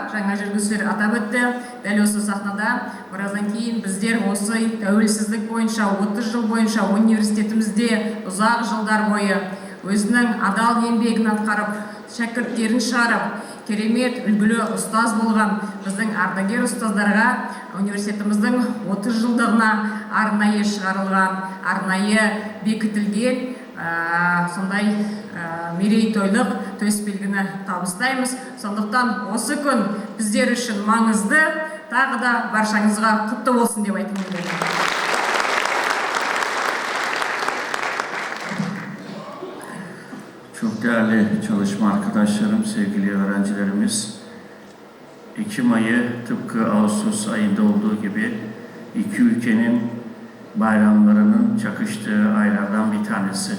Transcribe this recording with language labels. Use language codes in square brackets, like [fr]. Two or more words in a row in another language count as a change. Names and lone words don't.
[kk] Жаңа жүргізушілер атап өтті. Дәл осы сахнада біраздан кейін біздер осы тәуелсіздік бойынша 30 жыл бойынша университетімізде ұзақ жылдар бойы өзінің адал еңбегін атқарып, шәкірттерін шығарып, керемет үлгілі ұстаз болған біздің ардагер ұстаздарға университетіміздің 30 жылдығына арнайы шығарылған, арнайы бекітілген сондай мерейтойлық төсбелгіні табыстаймыз. Сондықтан осы күн біздер үшін маңызды, тағы да баршаңызға құтты болсын деп айтқым келеді. [tr] Çok değerli çalışma arkadaşlarım, sevgili öğrencilerimiz, Ekim ayı tıpkı Ağustos ayında olduğu gibi iki ülkenin bayramlarının çakıştığı aylardan bir tanesi.